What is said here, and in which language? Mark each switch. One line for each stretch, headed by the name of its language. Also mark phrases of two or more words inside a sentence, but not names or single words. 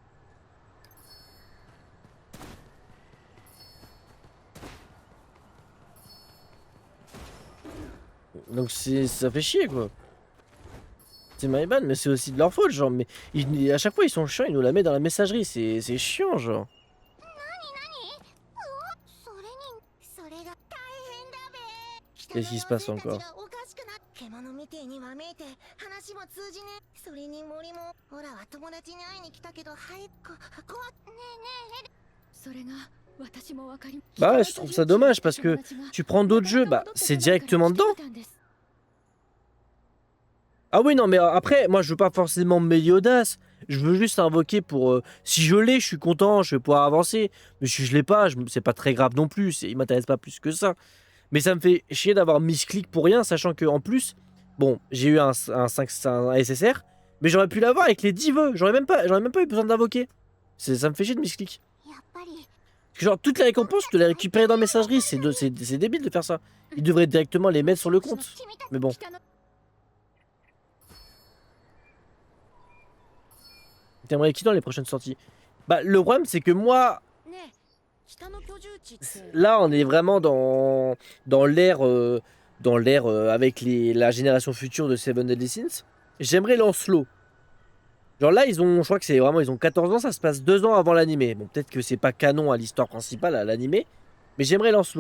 French: Donc ça fait chier, quoi. C'est
English: my bad,
French: mais c'est aussi de leur faute, genre. Mais à chaque fois, ils sont chiants, ils nous la mettent dans la messagerie. C'est chiant, genre.
Japanese: それにそれが大変だべ。
French: Qu'est-ce qui se passe 北川 encore?
Japanese: 星たちがおかしくな獣みてえにわめいて話も通じねえ。それに森もオラは友達に会いに来たけどはいこねえねえそれが私もわかり
French: Bah ouais, je trouve ça dommage parce que tu prends d'autres jeux, bah c'est directement dedans. Ah oui, non, mais après, moi je veux pas forcément Meliodas. Je veux juste invoquer pour. Si je l'ai, je suis content, je vais pouvoir avancer. Mais si je l'ai pas, c'est pas très grave non plus. Il m'intéresse pas plus que ça. Mais ça me fait chier d'avoir mis ce clic pour rien, sachant que en plus, bon, j'ai eu un 5, un SSR, mais j'aurais pu l'avoir avec les 10 vœux. J'aurais même pas eu besoin d'invoquer. Ça me fait chier de misclick.
Japanese: やっぱり
French: Parce que genre, toutes les récompenses, tu dois les récupérer dans messagerie. C'est débile de faire ça. Ils devraient directement les mettre sur le compte.
Japanese: 君たち
French: Mais bon. T'aimerais qui dans les prochaines sorties? Bah, le problème, c'est que moi,
Japanese: ねえ北の居住地って
French: là, on est vraiment dans l'ère avec la génération future de Seven Deadly Sins. J'aimerais Lancelot. Genre là, je crois que c'est vraiment, ils ont 14 ans, ça se passe 2 ans avant l'animé. Bon, peut-être que c'est pas canon à l'histoire principale, à l'animé, mais j'aimerais Lancelot.